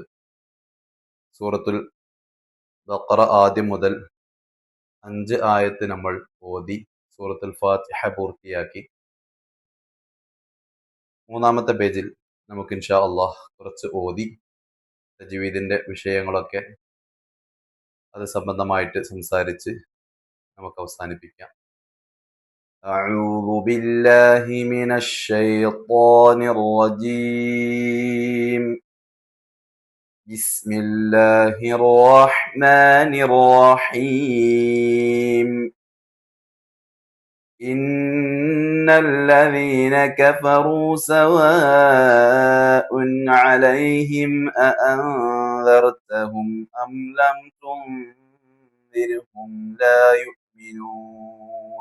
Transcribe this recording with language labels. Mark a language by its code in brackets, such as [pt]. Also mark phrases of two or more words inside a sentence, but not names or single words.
[ml] സൂറത്തുൽ ബഖറ ആദ്യം മുതൽ 5 ആയത്ത് നമ്മൾ ഓതി സൂറത്തുൽ ഫാത്തിഹ പൂർത്തിയാക്കി. മൂന്നാമത്തെ പേജിൽ നമുക്ക് [ar] إن شاء الله [ml] കുറച്ച് ഓതി തജ്വീദിന്റെ വിഷയങ്ങളൊക്കെ അത് സംബന്ധമായിട്ട് സംസാരിച്ച് നമുക്ക് അവസാനിപ്പിക്കാം. [ar] أعوذ بالله من الشيطان الرجيم. بسم الله الرحمن الرحيم. إن الذين كفروا سواء عليهم أأنذرتهم أم لم تنذرهم لا يؤمنون.